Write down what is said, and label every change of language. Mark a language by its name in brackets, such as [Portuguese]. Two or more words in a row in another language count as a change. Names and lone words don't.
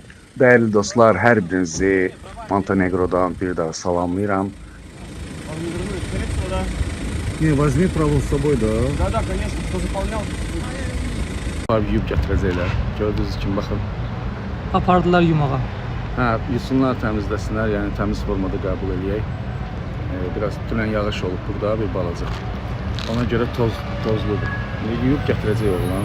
[Turkish] Değerli dostlar, [Azerbaijani] hər birinizi Montenegro'dan bir daha salamlayıram. [Russian] Не, возьми провод с собой, да. Да, конечно, кто заполнял. [Azerbaijani] Var yuyub gətirəcəklər. Gördüyünüz kimi baxın. Apardılar yumağa. Hə, yusunlar, təmizləsinlər, yəni təmiz formada qəbul eləyək. Biraz dünən yağış olub burada bir balaca. Ona görə tozludur. Yuyub gətirəcək oğlan.